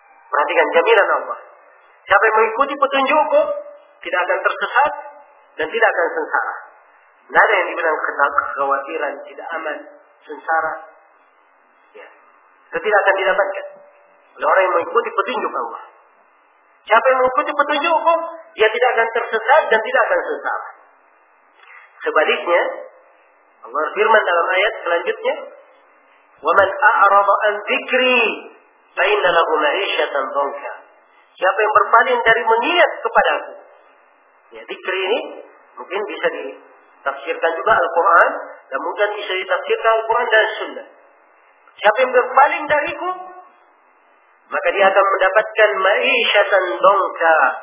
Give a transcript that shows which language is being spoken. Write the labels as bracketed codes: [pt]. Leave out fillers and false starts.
[id] Perhatikan jaminan Allah. Siapa yang mengikuti petunjukku, tidak akan tersesat dan tidak akan sengsara. Tidak ada yang dibilang kekhawatiran, tidak aman, sengsara. Ya. Tidak akan didapatkan. Oleh orang yang mengikuti petunjuk Allah. Siapa yang mengikuti petunjukku, dia tidak akan tersesat dan tidak akan sengsara. Sebaliknya, Allah firman dalam ayat selanjutnya, [ar] وَمَنْ أَعْرَضَ أَنْ ذِكْرِي فَإِنَّ لَهُ مَعِيشَةً ضَنكًا. [id] Siapa yang berpaling dari mengingat kepadaku. Ya, zikri ini mungkin bisa ditafsirkan juga Al-Quran. Dan mungkin bisa ditafsirkan Al-Quran dan Sunnah. Siapa yang berpaling dariku, maka dia akan mendapatkan ma'isyatan dongka.